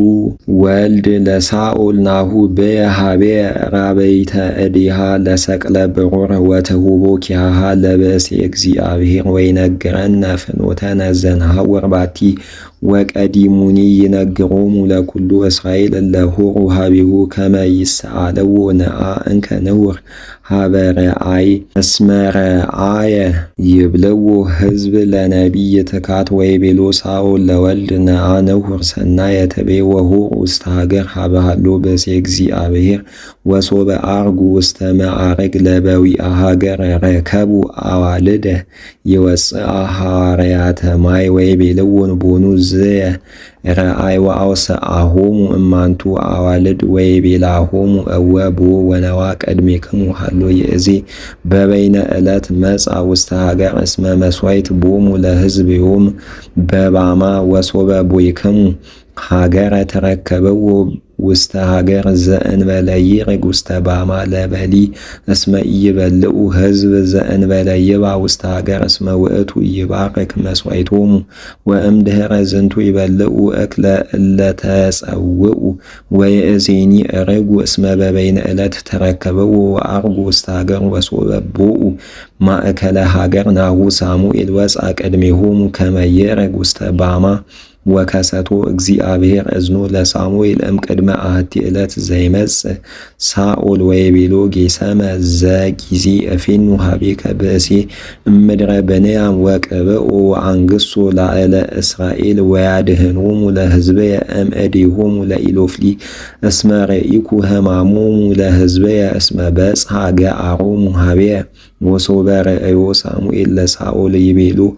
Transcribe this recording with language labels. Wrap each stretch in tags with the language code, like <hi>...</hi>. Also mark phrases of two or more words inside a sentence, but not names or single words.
<gez>ወልድ ለሳኦል ናሁ ብየ ሀቤየ ራበይተ እዲሃ ለሰቅለ ብሩር ወትሁቦ ኪያሃ ለብእሲ እግዚአብሔር ወይነግረነ ፍኖተነ ዘንሐውር ባቲ ወቀዲሙኒ ይነግሮሙ ለኩሉ እስራኤል እለ ሆሩ ሀቤሁ ከመ ይስአለዎ ነአ እንከ ንሁር ሀበ ረአይ እስመ ረአየ ይብልዎ ሕዝብ ለነቢይ ትካት ወይቤሎ ሳኦል ለወልድ ነአ ንሁር ሰናየ ትቤ ወሁር ውስተ ሀገር ሀበ ሃሎ ብእሲ እግዚአብሔር ወሶበ አርጉ ውስተ መዓርግ ለበዊአ ሀገር ረከቡ አዋልደ ይወፅአ ሐዋርያተ ማይ ወይቤልዎን ቦኑ ዝየ ረአይ ወአውስአሆሙ እማንቱ አዋልድ ወይቤላሆሙ እወ ቦ ወነዋ ቀድሜክሙ ሃሎ ይእዜ በበይነ ዕለት መጻ ውስተ ሀገር እስመ መስዋዕት ቦሙ ለሕዝብዮም በባማ ወሶበ ቦይክሙ ሀገረ ተረከበዎ ውስተ ሀገር ዘእንበለ ይርግ ውስተ ባማ ለበሊ እስመ ኢይበልዑ ሕዝብ ዘእንበለ ይባ ውስተ ሀገር እስመ ውእቱ ይባርክ መስዋዕቶሙ ወእምድኅረ ዝንቱ ይበልዑ እክለ እለ ተጸውዑ ወይእዜኒ እርጉ እስመ በበይነ ዕለት ተረከበዎ ወአርጉ ውስተ ሀገር ወሶበ ቦኡ ማእከለ ሀገር ናሁ ሳሙኤል ወፅአ ቅድሜሆሙ ከመ ይርግ ውስተ ባማ ወከሰቶ እግዚአብሔር እዝኑ ለሳሙኤል እምቅድመ አሐቲ ዕለት ዘይመጽእ ሳኦል ወይቤሎ ጌሰመ ዘጊዜ እፌኑ ሀቤከ ብእሴ እምድረ ብንያም ወቅብኦ ወአንግሶ ላዕለ እስራኤል ወያድኅኖሙ ለሕዝብየ እምእዴሆሙ ለኢሎፍሊ እስመ ርኢኩ ሕማሞሙ ለሕዝብየ እስመ በጽሐ ገአሮሙ ሀቤየ ወሶበ ርእዮ ሳሙኤል ለሳኦል ይቤሎ</gez>